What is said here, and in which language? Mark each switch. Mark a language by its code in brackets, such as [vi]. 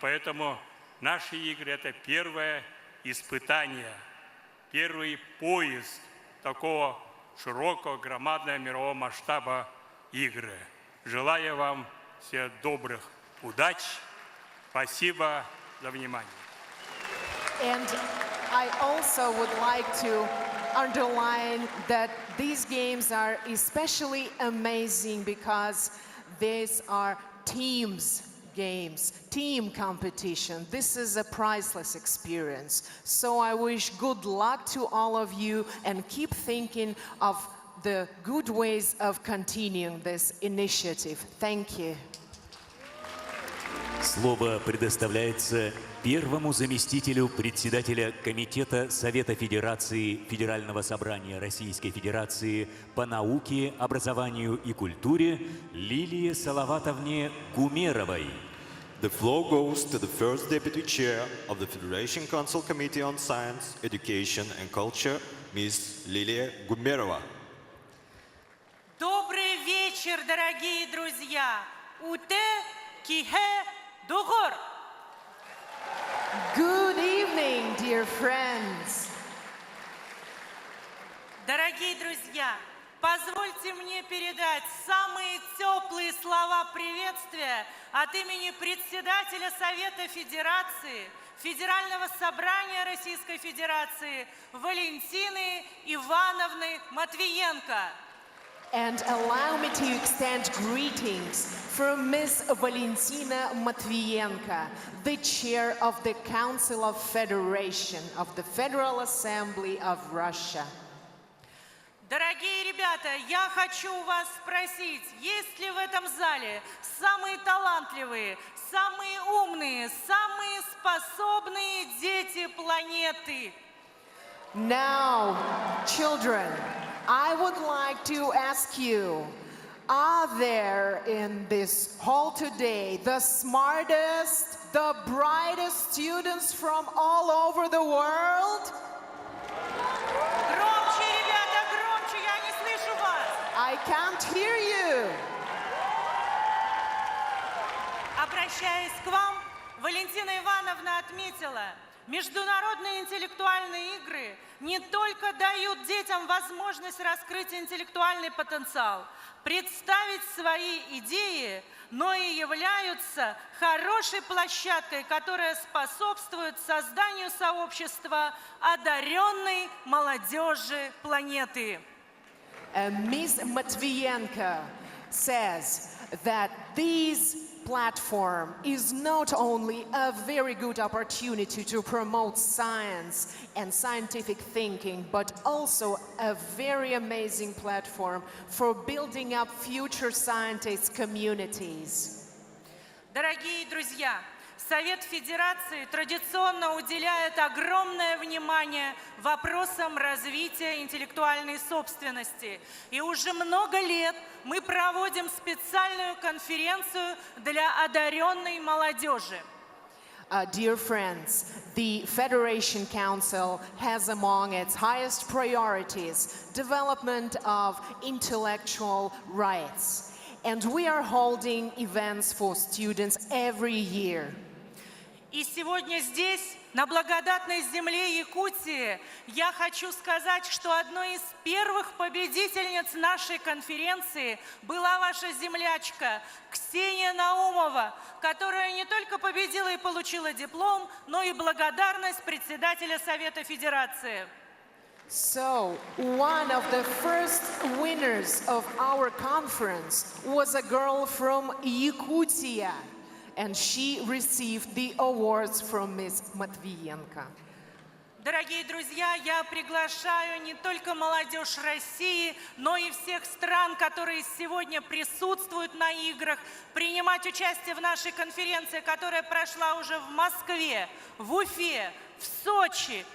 [ru] Поэтому наши игры – это первое испытание, первый поиск такого широкого, громадного мирового масштаба игры. Желаю вам всех добрых удач. Спасибо за внимание. [en] And I also would like to underline that these games are especially amazing because these are teams games, team competition. This is a priceless experience. So I wish good luck to all of you and keep thinking of the good ways of continuing this initiative. Thank you. [ru] Слово предоставляется первому заместителю председателя Комитета Совета Федерации Федерального собрания Российской Федерации по науке, образованию и культуре Лилии Салаватовне Гумеровой. [en] The floor goes to the first deputy chair of the Federation Council Committee on Science, Education and Culture, Ms. Lilia Gumerova. [ru] Добрый вечер, дорогие друзья! Уте кихе дугор! [en] Good evening, dear friends. [ru] Дорогие друзья, позвольте мне передать самые теплые слова приветствия от имени председателя Совета Федерации, Федерального собрания Российской Федерации Валентины Ивановны Матвиенко. [en] And allow me to extend greetings from Ms. Valentina Matvienko, the chair of the Council of Federation of the Federal Assembly of Russia. [ru] Дорогие ребята, я хочу у вас спросить, есть ли в этом зале самые талантливые, самые умные, самые способные дети планеты? [en] Now, children, I would like to ask you, are there in this hall today the smartest, the brightest students from all over the world? [ru] Громче, ребята, громче, я не слышу вас. [en] I can't hear you. [ru] Обращаясь к вам, Валентина Ивановна отметила, международные интеллектуальные игры не только дают детям возможность раскрыть интеллектуальный потенциал, представить свои идеи, но и являются хорошей площадкой, которая способствует созданию сообщества одаренной молодежи планеты. [en] Ms. Matvienko says that this platform is not only a very good opportunity to promote science and scientific thinking, but also a very amazing platform for building up future scientist communities. [ru] Дорогие друзья, Совет Федерации традиционно уделяет огромное внимание вопросам развития интеллектуальной собственности. И уже много лет мы проводим специальную конференцию для одаренной молодежи. [en] Dear friends, the Federation Council has among its highest priorities development of intellectual rights. And we are holding events for students every year. [ru] И сегодня здесь, на благодатной земле Якутии, я хочу сказать, что одной из первых победительниц нашей конференции была ваша землячка Ксения Наумова, которая не только победила и получила диплом, но и благодарность председателя Совета Федерации. [en] So, one of the first winners of our conference was a girl from Yakutia, and she received the awards from Ms. Matvienko. [ru] Дорогие друзья, я приглашаю не только молодежь России, но и всех стран, которые сегодня присутствуют на играх, принимать участие в нашей конференции, которая прошла уже в Москве, в Уфе, в Сочи.